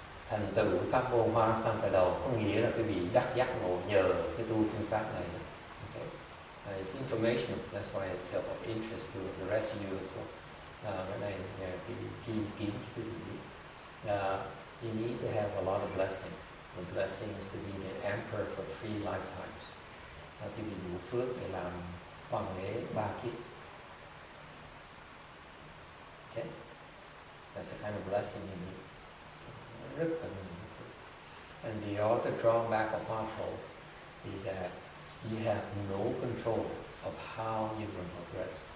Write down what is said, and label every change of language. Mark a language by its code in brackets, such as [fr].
[vi] Thành tựu pháp môn Hoa tham khởi đầu có nghĩa là quý vị đắc giác ngộ nhờ cái tu phương pháp này. [en] Okay? It's information, that's why it's of interest to the rest of you as well. [vi] Cái này quý vị ghi kín cho quý vị biết. [en] You need to have a lot of blessings. The blessings to be the emperor for 3 lifetimes. [vi] Quý vị đủ phước để làm hoàng đế 3 kiếp. [en] Okay? That's the kind of blessing you need. [vi] Rất cần. [en] And the other drawback of Hoa Thổ is that you have no control of how you will progress.